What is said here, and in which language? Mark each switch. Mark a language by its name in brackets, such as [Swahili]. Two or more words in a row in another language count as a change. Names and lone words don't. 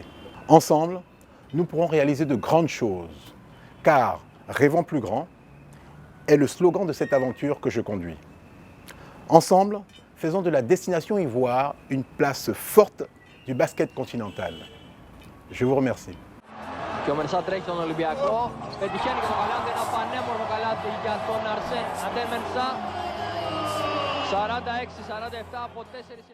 [French] Ensemble, nous pourrons réaliser de grandes choses, car rêvons plus grand est le slogan de cette aventure que je conduis. Ensemble, faisons de la destination Ivoire une place forte du basket continental. Je vous remercie. [Greek] Και ο Μενσά τρέχει τον Ολυμπιακό. Πετυχαίνει και το καλάθι, ένα πανέμορφο καλάθι για τον Αρσέν Αντέμενσα. 46-47 από 4